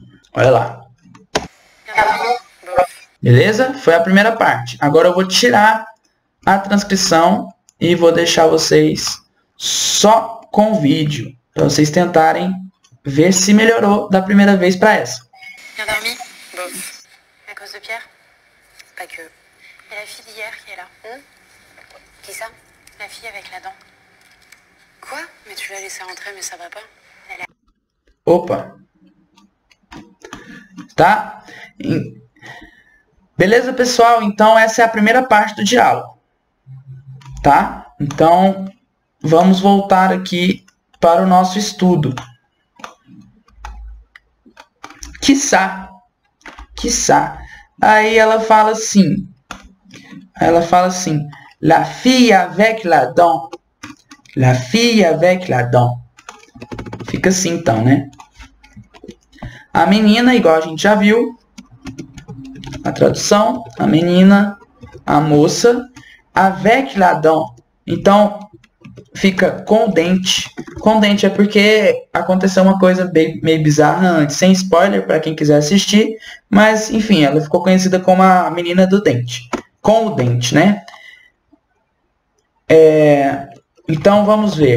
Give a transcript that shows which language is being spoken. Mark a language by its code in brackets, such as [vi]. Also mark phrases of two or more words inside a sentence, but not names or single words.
[pt] Olha lá. Beleza? Foi a primeira parte. Agora eu vou tirar a transcrição e vou deixar vocês só com o vídeo. Para vocês tentarem ver se melhorou da primeira vez para essa. [fr] Bien dormi? Bof. À cause de Pierre? Pas que. Il y a la fille d'hier qui est là. Qui ça? La fille avec la dent. Quoi? Mais tu l'as laissée rentrer, mais ça va pas. Elle est... [pt] Opa! Tá? Beleza, pessoal? Então, essa é a primeira parte do diálogo. Tá? Então, vamos voltar aqui para o nosso estudo. [fr] Quiçá. Quiçá. [pt] Aí ela fala assim. [fr] La fille avec la dent. La fille avec la dent. [pt] Fica assim então, né? A menina, igual a gente já viu. A tradução. A menina. A moça. [fr] Avec la dent. [pt] Então, fica com o dente. Com o dente é porque aconteceu uma coisa meio bizarra antes. Sem spoiler para quem quiser assistir. Mas, enfim, ela ficou conhecida como a menina do dente. Com o dente, né? Então, vamos ver.